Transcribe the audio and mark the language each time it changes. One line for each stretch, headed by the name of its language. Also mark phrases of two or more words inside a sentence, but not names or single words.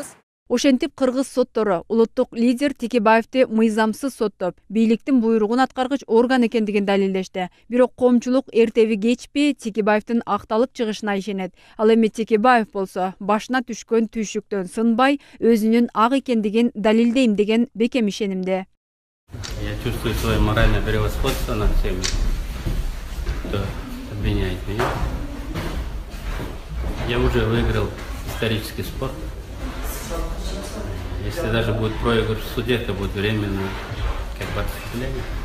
Kyrgyz: Ошентип кыргыз соттору улуттук лидер Текебаевди мыйзамсыз соттоп, бийликтин буйругун аткаргыч орган экендигин далилдешти. Бирок коомчулук эртеби кечпи Текебаевдин акталып чыгышына ишенет. Ал эми Текебаев болсо башына түшкөн түйшүктөн сынбай, өзүнүн ак экендигин далилдейм деген бекем ишенимде.
Russian: Я чувствую свое моральное превосходство над всеми, кто обвиняет меня. Я уже выиграл исторический спор. Если даже будет проигрыш в суде, это будет временно, как бы отступление.